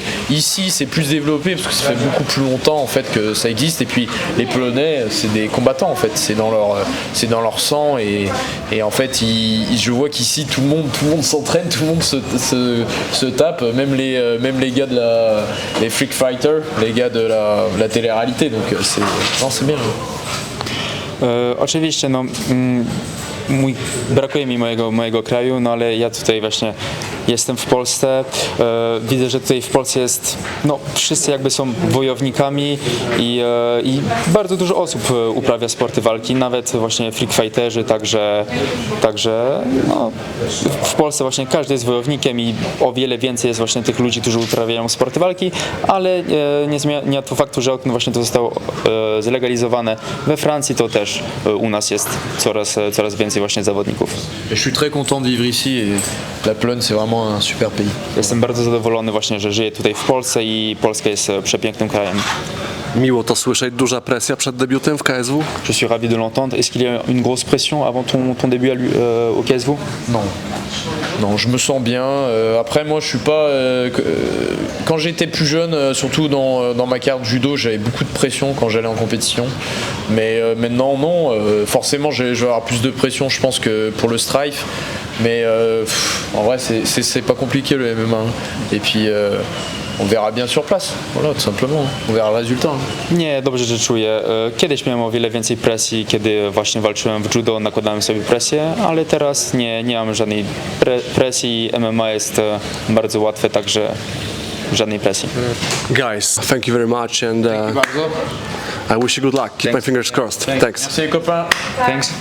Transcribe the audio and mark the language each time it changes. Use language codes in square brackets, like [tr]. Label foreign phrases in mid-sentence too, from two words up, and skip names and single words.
[fr] Ici c'est plus développé parce que ça fait beaucoup plus longtemps en fait que ça existe et puis les Polonais c'est des combattants en fait, c'est dans leur sang et en fait je vois qu'ici tout le monde s'entraîne, tout le monde se tape, même les gars les [en] freak fighters, [fr] les gars de la télé-réalité, donc c'est bien. [pl] Oczywiście, no brakuje mi mojego kraju, no ale ja tutaj właśnie jestem w Polsce. Widzę, że tutaj w Polsce jest, no wszyscy jakby są wojownikami i bardzo dużo osób uprawia sporty walki, nawet właśnie freak fighterzy, także no, w Polsce właśnie każdy jest wojownikiem i o wiele więcej jest właśnie tych ludzi, którzy uprawiają sporty walki, ale nie zmienia to faktu, że właśnie to zostało zlegalizowane we Francji, to też u nas jest coraz więcej właśnie zawodników. [fr] Je suis très content de vivre ici et la Pologne c'est vraiment un super pays. [pl] Jestem bardzo zadowolony właśnie, że żyję tutaj w Polsce i Polska jest przepięknym krajem. Miło to słyszeć. Duża presja przed debiutem w KSW? [fr] Je suis ravi de l'entendre. Est-ce qu'il y a une grosse pression avant ton début au KSW? Non. Non, je me sens bien. Après, moi, je suis pas. Quand j'étais plus jeune, surtout dans ma carrière de judo, j'avais beaucoup de pression quand j'allais en compétition. Mais maintenant, non. Forcément, je vais avoir plus de pression, je pense, que pour le strife. Mais en vrai, c'est pas compliqué le MMA. Et puis, on verra bien sur place. Voilà, tout simplement. On verra le résultat. [pl] Nie, dobrze, że czuję. Kiedyś miałem o wiele więcej presji, kiedy właśnie walczyłem w judo, nakładałem sobie presję, ale teraz nie mam żadnej presji. MMA jest bardzo łatwe, także żadnej presji. [en] Guys, thank you very much and [pl] Bardzo. [en] I wish you good luck. Keep my fingers crossed. Thanks. [fr] Merci les copains. [en] Thanks.